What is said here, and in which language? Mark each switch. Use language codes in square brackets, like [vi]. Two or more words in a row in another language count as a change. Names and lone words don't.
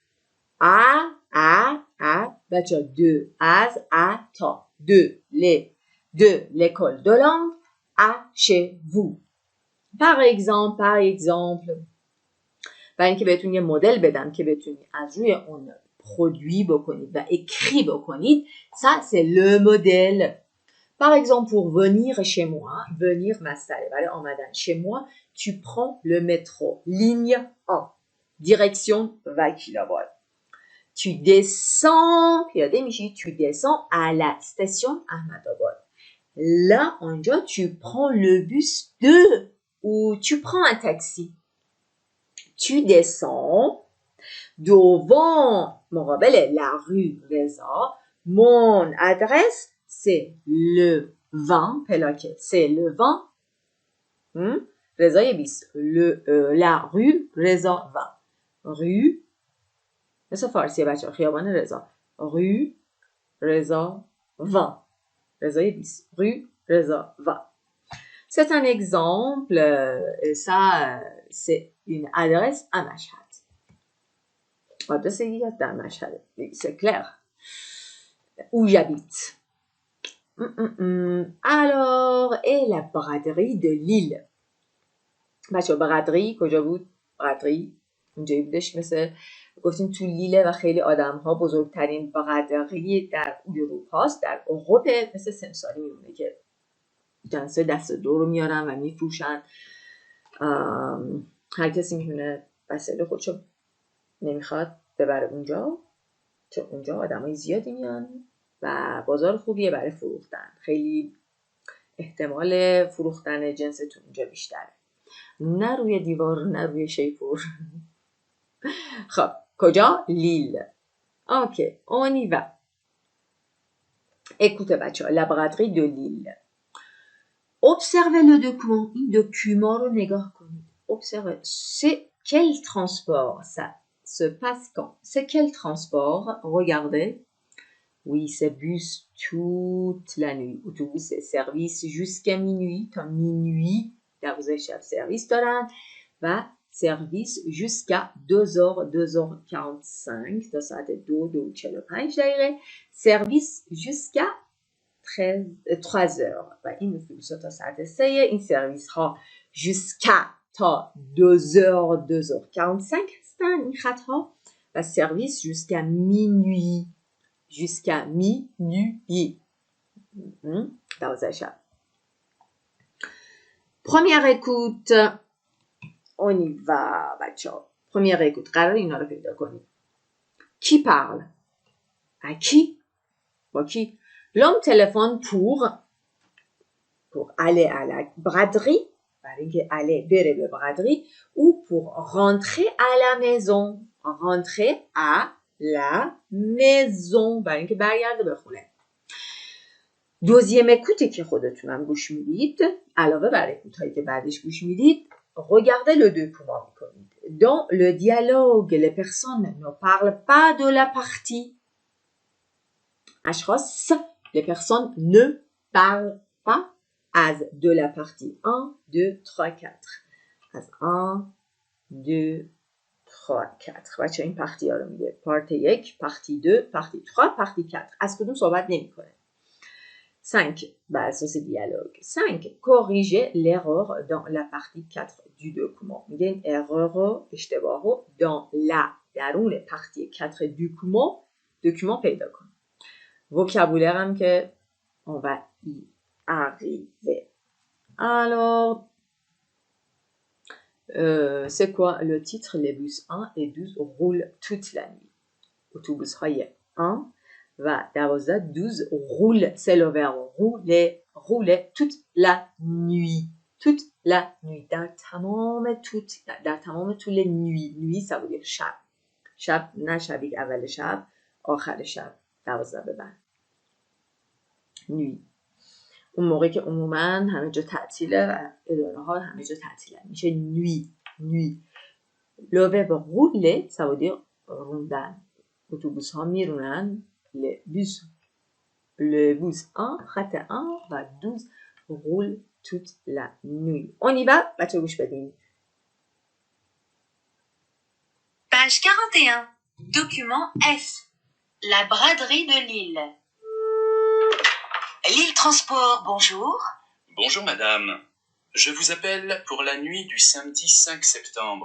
[fr] à بچه de از à تا de l'école de langue à chez vous par exemple [fa] برای اینکه بهتون یه مدل بدم که بتونید از روی اون produit بکنید و écrit بکنید [fr] ça c'est le modèle par exemple pour venir chez moi venir [fa] مصدره برای آمدن [fr] chez moi tu prends le métro ligne 1 direction 20 km tu descends [fa] پیاده میشی [fr] tu descends à la station Ahmadabad là اونجا tu prends le bus 2 ou tu prends un taxi tu descends devant مقابل la rue Reza mon adresse c'est le 20 پلاکه c'est le 20 رضای 20 la rue Reza 20 rue [fa] مثل فارسیه بچه خیابان رضا [fr] rue Reza 20 رضای 20 rue Reza 20 c'est un exemple et ça c'est une adresse à مشهد adresse [fa] دیگه در مشهد [fr] c'est clair où j'habite alors et la braderie de Lille [fa] بچه braderie کجا بود braderie اونجایی بودش مثل گفتیم تو لیله و خیلی آدم ها بزرگترین برادری در اروپا است، در اروپا مثل سمساری میمونه که جنس دست دو رو میارن و میفروشن. هر کسی میتونه وسایل خودشو نمیخواد ببره اونجا، چون اونجا آدمای زیادی میان و بازار خوبیه برای فروختن. خیلی احتمال فروختن جنس تو اونجا بیشتره، نه روی دیوار نه روی شیپور. خب کجا؟ لیل. [fr] اوکی on y va. Écoutez [fa] بچه ها، [fr] la braderie de Lille. Observez le document. [fa] این document رو نگاه کنید. [fr] Observez. C'est quel transport ça se passe quand? C'est quel transport? Regardez. Oui, c'est bus toute la nuit. Autobus et service jusqu'à minuit. [fa] تا minuit در روز شب سرویس دارن و سرویس jusqu'à 2h 2h45 تا ساعت 2:45 دقیقه. سرویس jusqu'à 13h و این اتوبوس تا ساعت 3. این سرویس ها jusqu'à تا 2h 2h45 هستن این خط ها و سرویس jusqu'à minuit. [fr] Jusqu'à minuit. 12 شب. Première écoute. On y va, [fa] بچه ها. [fr] Première écoute. [fa] قرار اینا رو پیدا کنیم. [fr] Qui parle? À qui? [fa] با کی؟ [fr] L'homme téléphone pour aller à la braderie. [fa] برای اینکه aller بره به braderie. [fr] Ou pour rentrer à la maison. Rentrer à la maison. [fa] برای اینکه برگرده به خونه. [fr] deuxième écoute [fa] که خودتونم گوش میدید، علاوه بر اکوتایی که بعدش گوش میدید، [fr] regardez le document میکنید. Dans le dialogue, les personnes ne parlent pas de la partie. اشخاص les personnes ne parlent pas as de la partie 1, 2, 3, 4. [fa] از 1, 2, 3, 4. بچه این پارتی ها رو میگه. پارت 1, پارتی 2, پارتی 3, پارتی 4. از کدوم صحبت نمی کنه. 5. [fr] Bah, ça c'est dialogue. 5. Corriger l'erreur dans la partie 4 du document. Il y a une erreur dans la درون partie 4 du document [fa] پیدا کن. [fr] Vocabulaire [fa] هم که [fr] on va y arriver. Alors, c'est quoi le titre? Les bus 1 et 12 roulent toute la nuit. Autobus های 1 و 12 12 roule, c'est le verbe rouler toute la nuit. Toute la nuit. [fa] در تمام طول [fr] nuit ça veut dire [fa] شب نه شبی اول شب آخر شب 12 به بعد nuit. اون موقعی که عموما همه جا تعطیله و اداره ها همه جا تعطیله میشه nuit. [fr] Le verbe rouler ça veut dire روندن. [fa] اتوبوس ها میرونن. [fr] Le bus 1 [fa] خط 1 و 12 [fr] roule toute la nuit. On y va. [fa] بچه گوش بدین. [fr] Page 41. Document F. La braderie de Lille. Lille Transport, bonjour. Bonjour madame. Je vous appelle pour la nuit du samedi 5 septembre.